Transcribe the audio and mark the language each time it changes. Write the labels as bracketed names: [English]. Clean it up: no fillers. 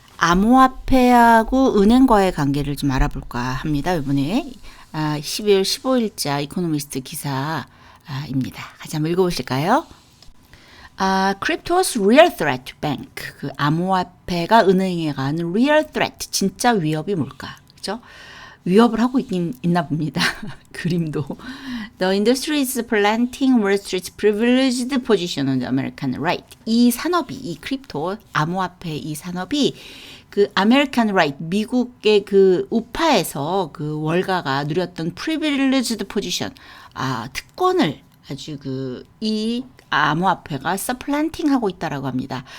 [Korean] 암호화폐하고 은행과의 관계를 좀 알아볼까 합니다. 이번에 12월 15일자 이코노미스트 기사입니다. 같이 한번 읽어보실까요? [English] Crypto's real threat to bank. [Korean] 그 암호화폐가 은행에 가는 real threat, 진짜 위협이 뭘까? 그죠? 위협을 하고 있나 봅니다. 그림도. [English] The industry is planting Wall Street's privileged position on the American right. [Korean] 이 산업이, 이 크립토, 암호화폐 이 산업이 그 American right, 미국의 그 우파에서 그 월가가 누렸던 privileged position, 특권을 아주 이 암호화폐가 supplanting 하고 있다라고 합니다.